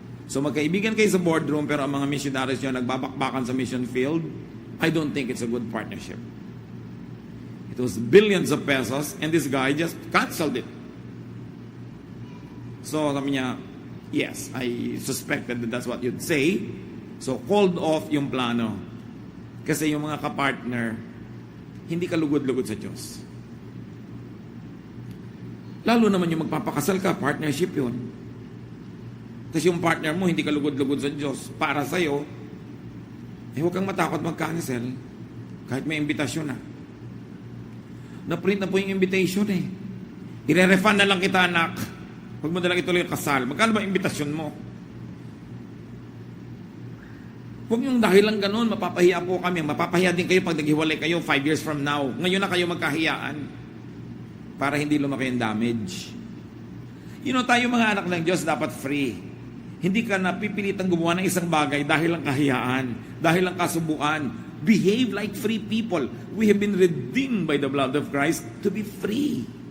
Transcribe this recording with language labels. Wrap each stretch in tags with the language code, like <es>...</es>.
<tl>So magkaibigan kayo sa boardroom, pero ang mga missionaries nyo nagbabakbakan sa mission field,</tl> <en>I don't think it's a good partnership. It was billions of pesos, and this guy just canceled it. So</en> <tl>sabi niya,</tl> <en>yes, I suspected that that's what you'd say. So called off</en> <tl>yung plano. Kasi yung mga kapartner, hindi ka lugod-lugod sa Diyos. Lalo naman yung magpapakasal ka, partnership yun. Kasi yung partner mo, hindi ka lugod-lugod sa Diyos. Para sa'yo, huwag kang matakot mag-cancel kahit may imbitasyon na. Na-print na po yung invitation eh. I-refund na lang kita, anak. Huwag mo na lang ituloy yung kasal. Magkano ba imbitasyon mo? Huwag yung dahil lang ganun, mapapahiya po kami. Mapapahiya din kayo pag naghiwalay kayo</tl> <en>5 years from now.</en> <tl>Ngayon na kayo magkahiyaan. Para hindi lumaki yung damage.</tl> <en>You know,</en> <tl>tayo mga anak ng Diyos dapat free. Hindi ka napipilitang gumawa ng isang bagay dahil lang kahiyaan, dahil lang kasubuan.</tl> <en>Behave like free people. We have been redeemed by the blood of Christ to be free.</en>